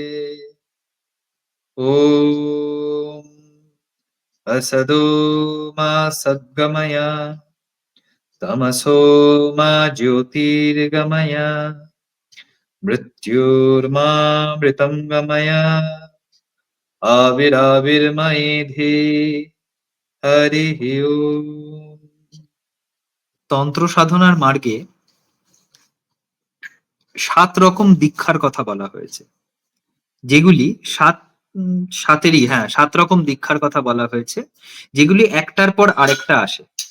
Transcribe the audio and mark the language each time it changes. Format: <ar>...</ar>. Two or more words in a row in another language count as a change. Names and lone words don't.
<sa>ॐ असतो मा सद्गमय तमसो मा ज्योतिर्गमय मृत्युर्मामृतं गमय आविराविर्मयेधि हरिः ओम्।</sa> <bn>তন্ত্র সাধনার মার্গে 7 রকম দীক্ষার কথা বলা হয়েছে, যেগুলি 7 রকম দীক্ষার কথা বলা হয়েছে, যেগুলি একটার পর আরেকটা আসে।</bn>